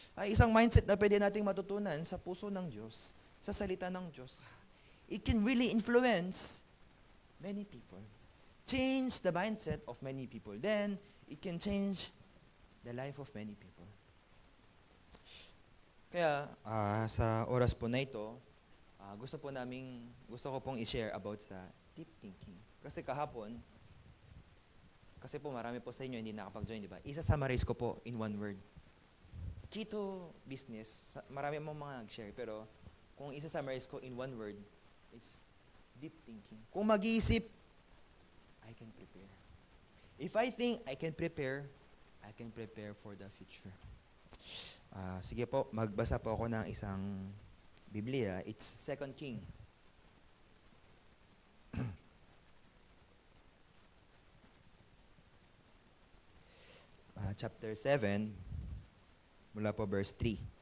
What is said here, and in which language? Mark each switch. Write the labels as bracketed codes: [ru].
[tl] Isang mindset na pwede nating matutunan sa puso ng Diyos, sa salita ng Diyos. [en] It can really influence many people. Change the mindset of many people. Then, it can change the life of many people. [tl] Kaya, sa oras po na ito, gusto ko pong i-share about sa deep thinking. Kasi kahapon, kasi po marami po sa inyo hindi nakapag-join, di ba? Isa-summarize ko po [en] in one word. Key to business, [tl] marami mong mga nag-share, pero kung isa-summarize ko [en] in one word, it's deep thinking. [tl] Kung mag-iisip, [en] I can prepare. If I think I can prepare for the future. [tl] Sige po, magbasa po ako ng isang Biblia. [en] It's 2 King. Chapter 7, [tl] mula po [en] verse 3.